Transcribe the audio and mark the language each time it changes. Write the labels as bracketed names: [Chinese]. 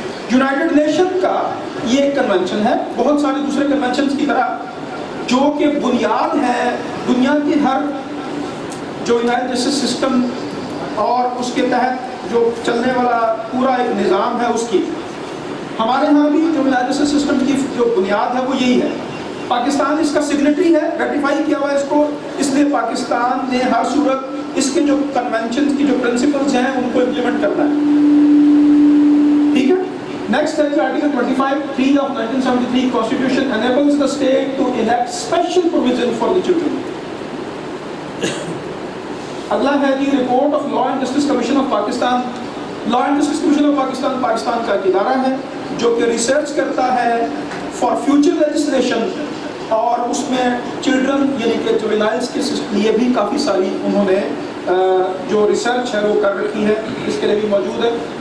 [Urdu] United nation کا یہ ایک کنونشن ہے, بہت سارے دوسرے کنونشنز کی طرح, جو کہ بنیاد ہے دنیا کے ہر جو یونائٹڈ نیشن سسٹم اور اس کے تحت جو چلنے والا پورا ایک نظام ہے اس کی. ہمارے ہاں بھی جو یونائٹڈ نیشن سسٹم کی جو بنیاد ہے وہ یہی ہے. پاکستان اس کا سگنیٹری ہے, ریٹیفائی کیا ہوا ہے اس کو, اس لیے پاکستان نے ہر صورت اس کے جو کنونشن کی جو پرنسپلز ہیں ان کو امپلیمنٹ کرنا ہے. ٹھیک ہے. [English] Next ہے article 25(3) of 1973 Constitution enables the state to enact special provision for the children. [Urdu] اگلا ہے جی report of law and justice commission of Pakistan. Law and justice commission of Pakistan Pakistan کا ایک ادارہ ہے جو کہ ریسرچ کرتا ہے فار فیوچر لیجسلیشن, اور اس میں چلڈرن یعنی کہ جوینائلز کے لیے بھی کافی ساری انہوں نے جو ریسرچ ہے وہ کر رکھی ہے, اس کے لیے بھی موجود ہے.